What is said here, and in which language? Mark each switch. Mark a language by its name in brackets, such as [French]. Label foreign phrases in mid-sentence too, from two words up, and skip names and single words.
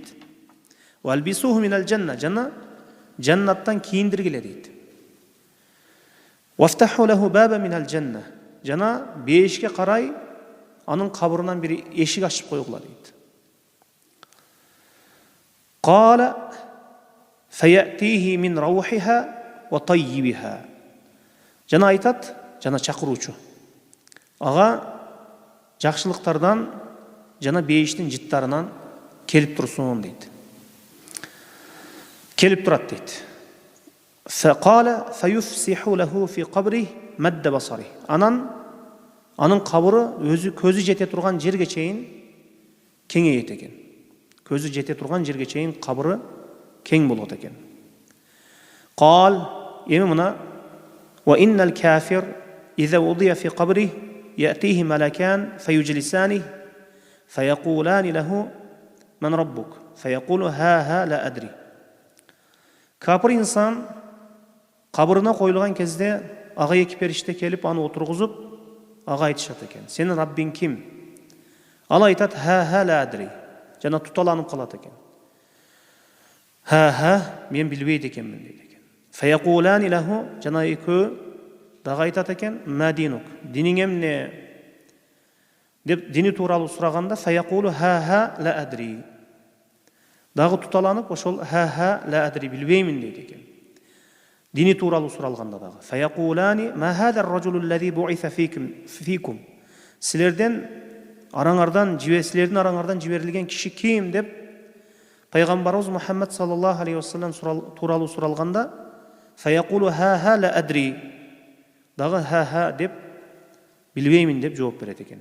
[Arabic] وألبسوه من الجنة, [Kyrgyz] жана жаннаттан кийиндиргиле дейт. [Arabic] وافتحوا له بابا من الجنة, [Kyrgyz] жана бейишке карай анын кабырынан бир эшик ачып койгула дейт. [Arabic] قال فيأتيه من روحها وطيبها. [Kyrgyz] Жана айтат, жана чакыруучу. Ага жакшылыктардан жана бейиштин жыттарынан келип турсун дейт. Келип турат дейт. [Arabic] فقال فيفسح له في قبره مد بصره. [Kyrgyz] Анын кабыры өзү көзү жете турган жерге чейин кеңейет экен. Көзү жете турган жерге чейин кабыры кең болот экен. [Arabic] قال, [Kyrgyz] эми мына [Arabic] وإن الكافر إذا وضع في قبره يأتيه ملكان فيجلسانه فيقولان له من ربك فيقول ها لا أدري. [Kyrgyz] Капыр инсан кабырына коюлган кезде ага эки периште келип аны отургузуп ага айтышат экен. Сенин Раббиң ким? Ал айтат [Arabic] ها لا أدري. [Kyrgyz] Жана туталанып калат экен. Мен билбейт экенмин дейт экен. [Arabic] فيقولان له, [Kyrgyz] жана экөө дагы айтат экен, [Arabic] ما دينك, [Kyrgyz] диниң эмне деп дини тууралуу сураганда [Arabic] فيقول ها لا أدري. [Kyrgyz] Дагы туталанып ошол [Arabic] ها لا أدري, [Kyrgyz] билбеймин дейт экен. Дини тууралуу суралганда дагы [Arabic] فيقولان ما هذا الرجل الذي بعث فيكم. [Kyrgyz] Силердин араңардан жиберилген киши ким деп пайгамбарыбыз Мухаммад [Arabic] صلى الله عليه وسلم [Kyrgyz] тууралуу суралганда [Arabic] فيقول ها لا أدري. [Kyrgyz] Дагы ха деп bilbeymin деп жооп берет экен.